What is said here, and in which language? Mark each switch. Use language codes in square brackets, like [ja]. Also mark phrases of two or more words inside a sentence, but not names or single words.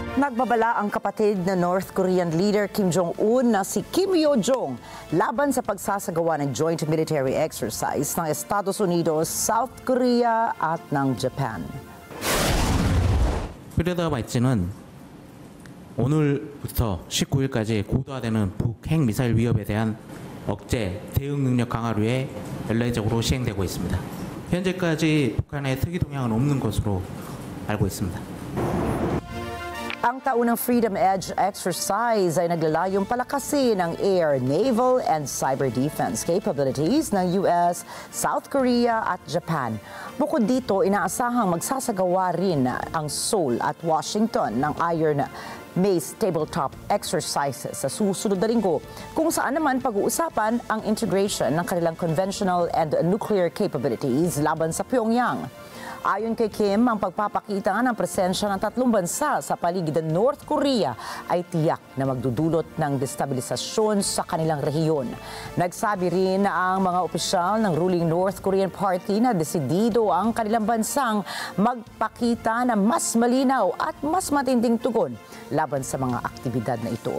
[tl] Nagbabala ang kapatid na North Korean leader Kim Jong-un na si Kim Yo-jong laban sa pagsasagawa ng [en] joint military exercise [tl] ng Estados Unidos, South Korea at ng Japan. [ko] 프리더 발진은 오늘부터 19일까지 고도화되는 북핵 미사일 위협에 대한 억제 대응 능력 강화를 위해 연례적으로 시행되고 있습니다. 현재까지 북한의 특이 동향은 없는 것으로 알고 있습니다. [tl] Ang taunang Freedom Edge exercise ay naglalayong palakasin ang [en] air, naval, and cyber defense capabilities [tl] ng US, South Korea at Japan. Bukod dito, inaasahang magsasagawa rin ang Seoul at Washington ng Iron Mace [en] tabletop exercises [tl] sa susunod na linggo, kung saan naman pag-uusapan ang integration ng kanilang [en] conventional and nuclear capabilities [tl] laban sa Pyongyang. Ayon kay Kim, ang pagpapakita ng presensya ng tatlong bansa sa paligid ng North Korea ay tiyak na magdudulot ng destabilisasyon sa kanilang rehiyon. Nagsabi rin na ang mga opisyal ng ruling North Korean Party na desidido ang kanilang bansang magpakita ng mas malinaw at mas matinding tugon laban sa mga aktibidad na ito.